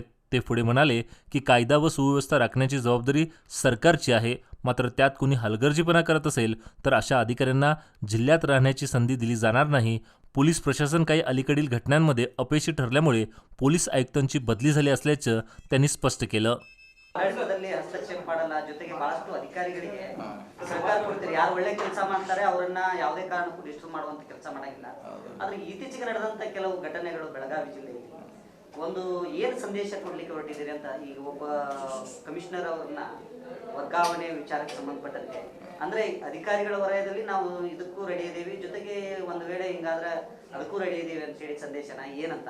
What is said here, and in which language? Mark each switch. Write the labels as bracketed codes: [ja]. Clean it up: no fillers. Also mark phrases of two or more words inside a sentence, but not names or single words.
[mr] ते पुढे म्हणाले की कायदा व सुव्यवस्था राखण्याची जबाबदारी सरकारची आहे, मात्र त्यात कुणी हलगर्जीपणा करत असेल तर अशा अधिकाऱ्यांना जिल्ह्यात राहण्याची संधी दिली जाणार नाही. पोलीस प्रशासन काही अलीकडील घटनांमध्ये अपयशी ठरल्यामुळे पोलीस आयुक्तांची बदली झाली असल्याचं त्यांनी स्पष्ट केलं. [kn] ಆಡಳಿತದಲ್ಲಿ ಹಸ್ತಕ್ಷೇಪ ಮಾಡಲ್ಲ, ಜೊತೆಗೆ ಬಹಳಷ್ಟು ಅಧಿಕಾರಿಗಳಿಗೆ ಸರ್ಕಾರ ಕೊಡ್ತೀರಿ, ಯಾರು ಒಳ್ಳೆ ಕೆಲಸ ಮಾಡ್ತಾರೆ ಅವರನ್ನ ಯಾವುದೇ ಕಾರಣಕ್ಕೂ ಡಿಸ್ಟರ್ಬ್ ಮಾಡುವಂತ ಕೆಲಸ ಮಾಡಂಗಿಲ್ಲ. ಆದ್ರೆ ಇತ್ತೀಚೆಗೆ ನಡೆದಂತ ಕೆಲವು ಘಟನೆಗಳು ಬೆಳಗಾವಿ ಜಿಲ್ಲೆಯಲ್ಲಿ ಒಂದು ಏನು ಸಂದೇಶ ಕೊಡ್ಲಿಕ್ಕೆ ಹೊರಟಿದ್ದೀರಿ ಅಂತ, ಈಗ ಒಬ್ಬ ಕಮಿಷನರ್ ಅವರನ್ನ ವರ್ಗಾವಣೆ ವಿಚಾರಕ್ಕೆ ಸಂಬಂಧಪಟ್ಟಂತೆ ಅಂದ್ರೆ ಅಧಿಕಾರಿಗಳ ವಲಯದಲ್ಲಿ ನಾವು ಇದಕ್ಕೂ ರೆಡಿ ಇದ್ದೀವಿ, ಜೊತೆಗೆ ಒಂದು ವೇಳೆ ಹಿಂಗಾದ್ರೆ ಅದಕ್ಕೂ ರೆಡಿ ಇದ್ದೀವಿ ಅಂತ ಹೇಳಿ ಸಂದೇಶನ ಏನಂತ?